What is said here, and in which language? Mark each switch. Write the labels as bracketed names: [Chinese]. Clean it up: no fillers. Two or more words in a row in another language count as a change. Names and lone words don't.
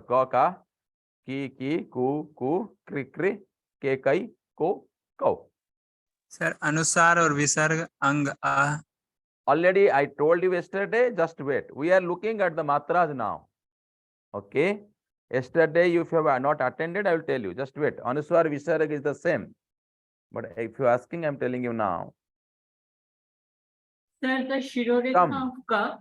[Hindi] क, का, कि, कु, कृ, के, कै, को, कौ. सर अनुसार और विसर्ग अंग आ [English] Already I told you yesterday, just wait. We are looking at the matras now. Okay. Yesterday, if you have not attended, I will tell you. Just wait. [Hindi] अनुस्वार विसर्ग [English] is the same. But if you're asking, I'm telling you now. Sir, the Shirorekha of ka.